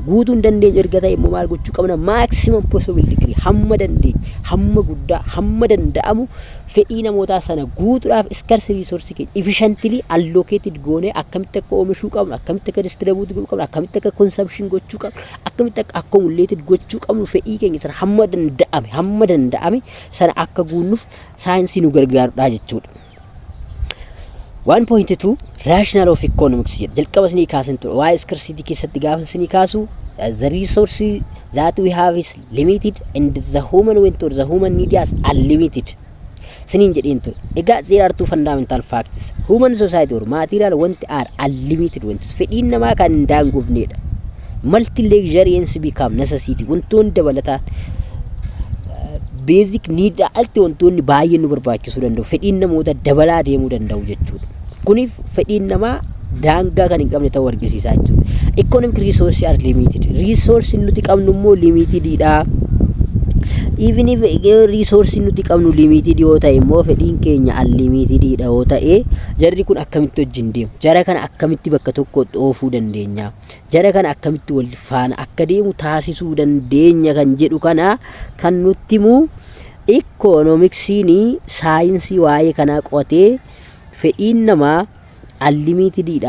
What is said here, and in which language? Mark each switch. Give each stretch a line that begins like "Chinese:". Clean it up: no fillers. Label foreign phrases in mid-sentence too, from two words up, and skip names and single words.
Oromo: Guutuu hin dandeenyu erga ta'e immoo maal gochuu qabna?
English: Maximum possible degree
Oromo: hamma dandeenyu, hamma guddaa, hamma danda'amu fedhii namootaa sana guutuudhaaf
English: scarce resource
Oromo: keenya
English: efficiently allocated
Oromo: goonee akkamitti akka oomishuu qabnu, akkamitti akka distribute gochuu qabnu, akkamitti akka consumption gochuu qabnu, akkamitti akka accumulated gochuu qabnu fedhii keenya sana hamma danda'ame sana akka guunnuuf saayinsii nu gargaarudha jechuudha.
English: 1.2 rational of economics jedha.
Oromo: Jalqaba isinii kaasan ture waa'ee scarcity keessatti gaafa isinii kaasu
English: the resources that we have is limited and the human want or the human need is unlimited.
Oromo: Sinin jedheen ture.
English: Egaa there are two fundamental facts. Human society or material want are unlimited wants.
Oromo: Fedhiin namaa kan hin daangofnedha.
English: Multi luxuriance become necessity.
Oromo: Wantoonni dabalataan basic need alti wantoonni baay'ee nu barbaachisuu danda'u. Fedhiin namoota dabalaa deemuu danda'u jechuudha. Kuniif fedhiin namaa daangaa kan hin qabne ta'uu argisiisaa jechuudha.
English: Economic resources are limited.
Oromo: Resource nuti qabnu immoo limitedidha.
English: Even if resource
Oromo: nuti qabnu limited yoo ta'e immoo fedhiin keenya unlimitedidha yoo ta'e jarri kun akkamitti wajjin deemu? Jara kana akkamitti bakka tokkotti oofuu dandeenya? Jara kana akkamitti wal faana akka deemu taasisuu dandeenya kan jedhu kana kan nutti himu economicsiin saayinsii waa'ee kanaa qo'atee fedhiin namaa unlimitedidha.